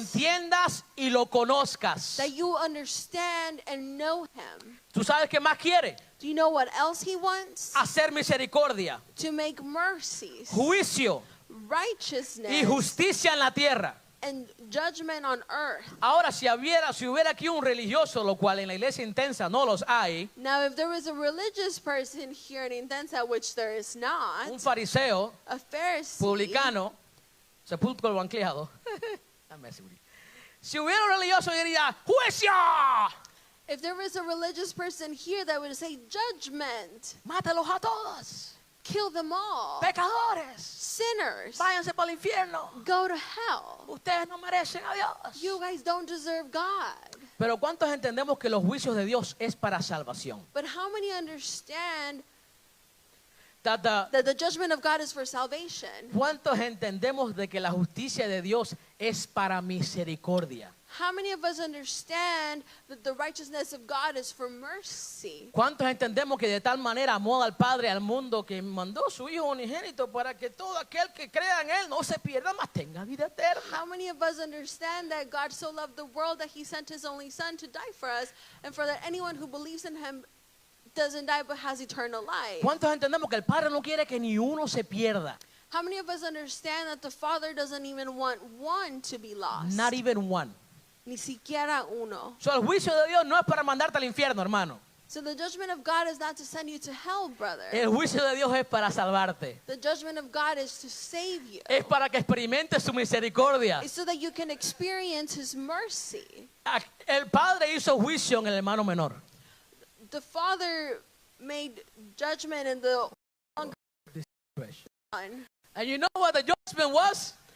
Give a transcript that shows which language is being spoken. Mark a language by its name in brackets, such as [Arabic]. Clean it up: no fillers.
[Spanish] entiendas y lo conozcas. [English] That you understand and know him. [Spanish] ¿Tú sabes qué más quiere? [English] Do you know what else he wants? [Spanish] Hacer misericordia, [English] To make mercies, [Spanish] juicio [English] righteousness, [Spanish] y justicia en la tierra. [English] and judgment on earth. [Spanish] Ahora, si hubiera aquí un religioso, lo cual en la iglesia intensa no los hay, [English] Now, if there was a religious person here in Intensa, which there is not, [Spanish] un fariseo, [English] a Pharisee, [Spanish] publicano, sepulcro banqueado, si hubiera un religioso diría, ¡juicio! [English] if there was a religious person here that would say, judgment, [Spanish] ¡Mátalos a todos! [English] kill them all, [Spanish] ¡Pecadores! [English] sinners, [Spanish] ¡Váyanse para el infierno! [English] go to hell. [Spanish] Ustedes no merecen a Dios. [English] You guys don't deserve God. [Spanish] Pero ¿cuántos entendemos que los juicios de Dios es para salvación? [English] But how many understand That the- that the judgment of God is for salvation? [Spanish] ¿Cuántos entendemos de que la justicia de Dios es para misericordia? [English] How many of us understand that the righteousness of God is for mercy? [Spanish] ¿Cuántos entendemos que de tal manera amó al Padre al mundo que mandó su Hijo unigénito para que todo aquel que crea en Él no se pierda, mas tenga vida eterna? [English] How many of us understand that God so loved the world that he sent his only son to die for us, and for that anyone who believes in him doesn't die but has eternal life? [Spanish] ¿Cuántos entendemos que el Padre no quiere que ni uno se pierda? [English] How many of us understand that the Father doesn't even want one to be lost? Not even one. [Spanish] Ni siquiera uno. So, el juicio de Dios no es para mandarte al infierno, hermano. [English] So the judgment of God is not to send you to hell, brother. [Spanish] El juicio de Dios es para salvarte. [English] The judgment of God is to save you. [Spanish] Es para que experimentes su misericordia. [English] It's so that you can experience his mercy. [Spanish] El Padre hizo juicio en el hermano menor. [English] The Father made judgment in the Son. And you know what the judgment was?